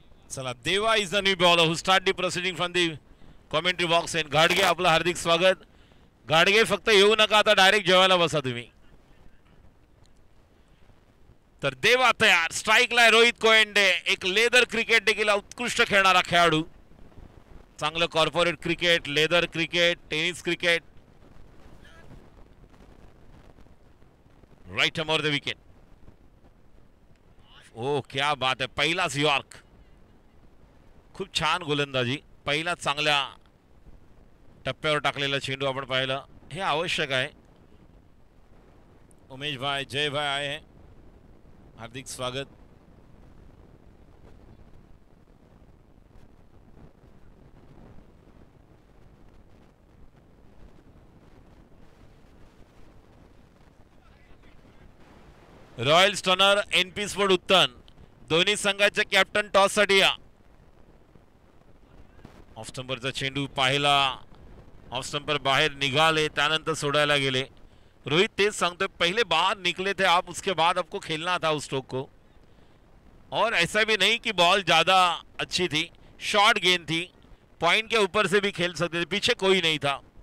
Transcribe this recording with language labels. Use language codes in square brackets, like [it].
[en] चला, देवा is the new bowler who start the proceeding from the commentary box. [mr] End घाडगे आपलं हार्दिक स्वागत. घाडगे फक्त येऊ नका, आता डायरेक्ट जेवायला बसा तुम्ही. तर देवा तयार. स्ट्राईकला रोहित कोयंडे. एक लेदर क्रिकेट देखील उत्कृष्ट खेळणारा खेळाडू. चांगलं corporate cricket, leather cricket, tennis cricket. [en] Right arm over the wicket. [hi] ओ क्या बात है. [mr] पहिलाच यॉर्क. खूप छान गोलंदाजी. पहिला चांगल्या टप्प्यावर टाकलेला चेंडू आपण पाहिला. हे आवश्यक आहे. [hi] उमेश भाई, जय भाई आए हैं, हार्दिक स्वागत. [mr] रॉयल स्टनर, एनपी स्पोर्ट उत्तन दोन्ही संघाचे कॅप्टन टॉस साठी या. ऑफ स्टंपरचा चेंडू पाहिला. [hi] ऑफ स्टंपर बाहर निकाले, [mr] त्यानंतर सोडायला गेले. [hi] रोहित [mr] तेज सांगतोय, [hi] पहले बाहर निकले थे आप, उसके बाद आपको खेलना था उस स्ट्रोक को. और ऐसा भी नहीं कि बॉल ज्यादा अच्छी थी, शॉर्ट गेंद थी, पॉइंट के ऊपर से भी खेल सकते थे, पीछे कोई नहीं था.